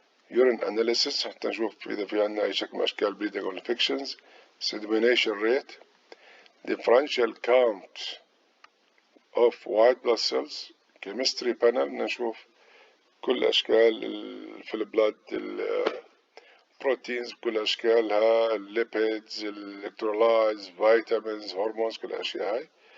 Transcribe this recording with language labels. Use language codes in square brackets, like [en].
[en] urine analysis [ar] حتى نشوف إذا في عندنا أي شكل من أشكال [en] bleeding or infections. sedimentation rate. differential count of white blood cells. chemistry panel [ar] نشوف كل أشكال في البلاد البروتينز بكل أشكالها، الليبيدز، الإلكترولايتس، فيتامينز، هرمونز، كل الأشياء هاي.